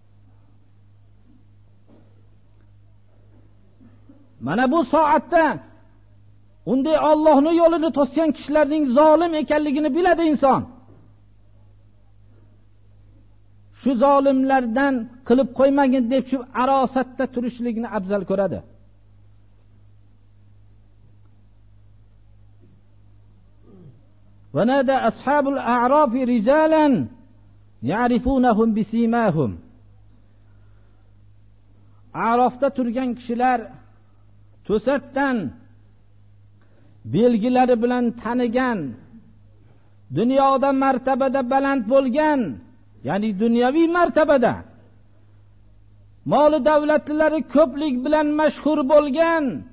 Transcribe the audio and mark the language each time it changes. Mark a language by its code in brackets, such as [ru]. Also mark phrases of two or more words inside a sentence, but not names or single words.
[uz] Mana bu soatda unday Allohning yo'lini to'sgan kishilarning zolim ekanligini biladi inson. Shu zolimlardan qilib qo'ymagin deb shu arosatda turishlikni afzal ko'radi. [ar] ونادى أصحاب الأعراف رجالا يعرفونهم بسيماهم. [uz] Arafda turgan kishilar to'satdan belgilari bilan tanigan, dunyoda martabada baland bo'lgan, ya'ni dunyoviy martabada moli davlatlari ko'plik bilan mashhur bo'lgan,